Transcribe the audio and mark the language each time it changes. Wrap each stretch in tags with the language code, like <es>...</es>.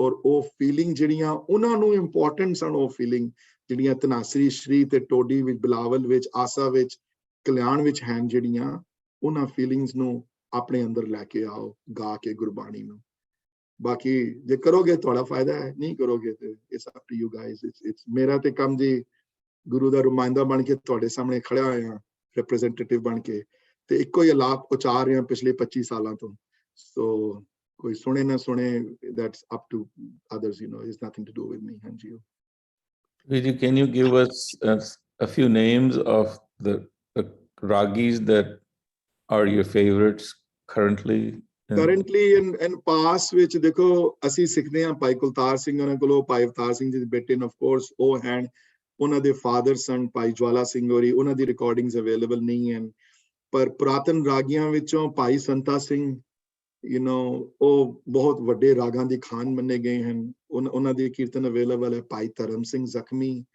<pa>ਔਰ ਉਹ ਫੀਲਿੰਗ ਜਿਹੜੀਆਂ ਉਹਨਾਂ ਨੂੰ ਇੰਪੋਰਟੈਂਟ ਸਨ, ਉਹ ਫੀਲਿੰਗ ਜਿਹੜੀਆਂ ਧਨਾਸਰੀ ਸ਼੍ਰੀ ਤੇ ਟੋਡੀ ਵਿੱਚ, ਬਿਲਾਵਲ ਵਿੱਚ, ਆਸਾ ਵਿੱਚ, ਕਲਿਆਣ ਵਿੱਚ ਹਨ, ਜਿਹੜੀਆਂ ਉਹਨਾਂ ਫੀਲਿੰਗਸ ਨੂੰ ਆਪਣੇ ਅੰਦਰ ਲੈ ਕੇ ਆਓ ਗਾ ਕੇ ਗੁਰਬਾਣੀ ਨੂੰ। ਬਾਕੀ ਜੇ ਕਰੋਗੇ ਤੁਹਾਡਾ ਫਾਇਦਾ ਹੈ, ਨਹੀਂ ਕਰੋਗੇ ਤੇ</pa> <en>It's up to you guys.</en> <pa>It's ਮੇਰਾ ਤੇ ਕੰਮ ਜੀ ਗੁਰੂ ਦਾ ਰੁਮਾਇੰਦਾ ਬਣ ਕੇ ਤੁਹਾਡੇ ਸਾਹਮਣੇ ਖੜਿਆ ਹੋਇਆ, ਰਿਪਰੈਜ਼ੈਂਟੇਟਿਵ ਬਣ ਕੇ, ਤੇ ਇੱਕੋ ਹੀ ਅਲਾਪ ਉਚਾਰ ਰਿਹਾ ਪਿਛਲੇ 25 ਸਾਲਾਂ ਤੋਂ। ਸੋ ਕੋਈ ਸੁਣੇ ਨਾ ਸੁਣੇ,</pa> <en>that's up to others, it's nothing to do with me.</en> <pa>ਹਾਂਜੀ।</pa> <en>Vijay, can you give us a few names of the ragis that are your favorites currently?</en> <pa>Currently in past ਵਿੱਚ ਦੇਖੋ ਅਸੀਂ ਸਿੱਖਦੇ ਹਾਂ ਭਾਈ ਕੁਲਤਾਰ ਸਿੰਘ ਉਹਨਾਂ ਕੋਲੋਂ, ਭਾਈ ਅਵਤਾਰ ਸਿੰਘ ਜੀ ਦੇ ਬੇਟੇ ਨੇ, of course ਉਹ ਹਨ, ਉਹਨਾਂ ਦੇ ਫਾਦਰ ਸਨ ਭਾਈ ਜਵਾਲਾ ਸਿੰਘ ਹੋਰੀ, ਉਹਨਾਂ ਦੀ ਰਿਕਾਰਡਿੰਗਸ ਅਵੇਲੇਬਲ ਨਹੀਂ ਹਨ। ਪਰ ਪੁਰਾਤਨ ਰਾਗੀਆਂ ਵਿੱਚੋਂ ਭਾਈ ਸੰਤਾ ਸਿੰਘ, ਉਹ ਬਹੁਤ ਵੱਡੇ ਰਾਗਾਂ ਦੀ ਖਾਨ ਮੰਨੇ ਗਏ ਹਨ, ਉਹਨਾਂ ਦੇ ਕੀਰਤਨ ਅਵੇਲੇਬਲ ਹੈ। ਭਾਈ ਧਰਮ ਸਿੰਘ ਜ਼ਖਮੀ,</pa>